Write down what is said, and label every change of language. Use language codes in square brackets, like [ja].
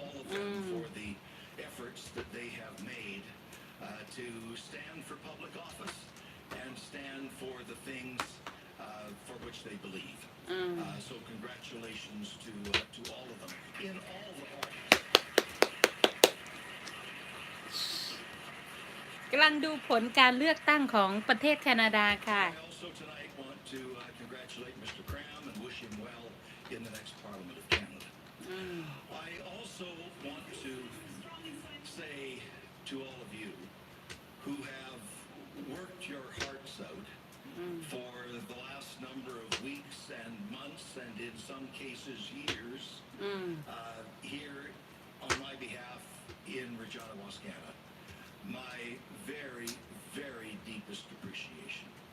[en] All of them for the efforts that they have made to stand for public office and stand for the things for which they believe. So congratulations to all of them in all the parties. [th] กำลังดูผลการเลือกตั้งของประเทศแคนาดาค่ะ [en] I also tonight want to congratulate Mr. Cram and wish him well in the next Parliament of Canada. I also want to say to all of you who have worked your hearts out for the last number of weeks and months and in some cases years here on my behalf in Regina, Wascana, my very, very deepest appreciation.